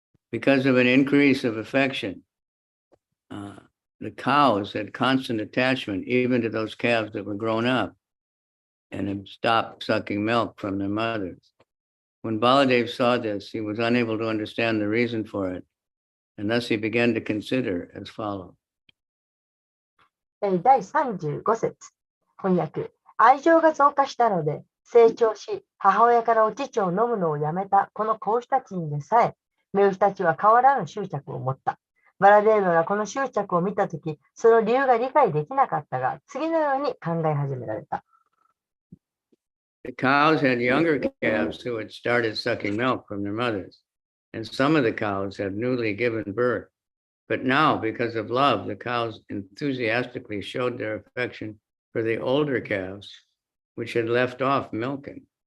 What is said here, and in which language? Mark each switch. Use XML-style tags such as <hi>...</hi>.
<en>Because of an increase of affection, the cows had constant attachment even to those calves that were grown up and had stopped sucking milk from their mothers. When Baladev saw this, he was unable to understand the reason for it, and thus he began to consider as follows.</en> <ja>第35節翻訳。愛情が増加したので、成長し、母親からお乳を飲むのをやめたこの子牛たちにでさえ、目牛たちは変わらぬ執着を持った。バラデーノがこの執着を見たとき、その理由が理解できなかったが、次のように考え始められた。</ja> <en>The cows had younger calves who had started sucking milk from their mothers, and some of the cows had newly given birth. But now, because of love, the cows enthusiastically showed their affection for the older calves, which had left off milking.</en>